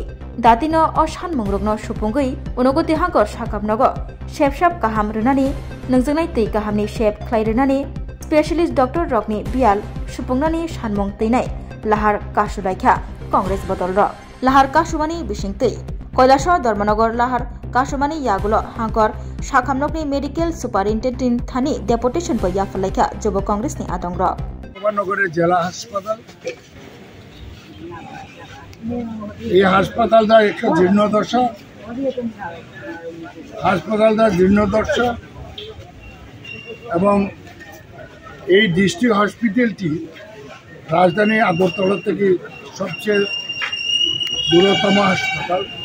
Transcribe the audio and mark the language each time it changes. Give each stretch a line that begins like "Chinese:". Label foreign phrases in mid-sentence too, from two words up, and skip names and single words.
Kok Borok: दातिनो असान मंग्रगनो सुपुंगै उनगति हांकर शाखामनग शेपसाप गाहाम रुनानि नोंजोंनाय तै गाहामनि शेप ख्लाइरनानि स्पेशलिस्ट डॉक्टर रकनि बियाल सुपुंनानि सानमं तैनाय लाहार काशुलाइखा कांग्रेस बदल र लाहार काशुमानि बिसिंतै কৈলাসহর धर्मनगर लाहार काशुमानि यागुलो हांकर शाखामनगनि मेडिकल सुपारिनटेन्डेंट थानी डेपुटेशन ब याफलाइखा जुब कांग्रेसनि आदं र
Bangla: নগরের জেলা হাসপাতাল এই হাসপাতালটা একটা জীর্ণদশা এবং এই ডিস্ট্রিক্ট হসপিটালটি রাজধানী আগরতলা থেকে সবচেয়ে দূরতম হাসপাতাল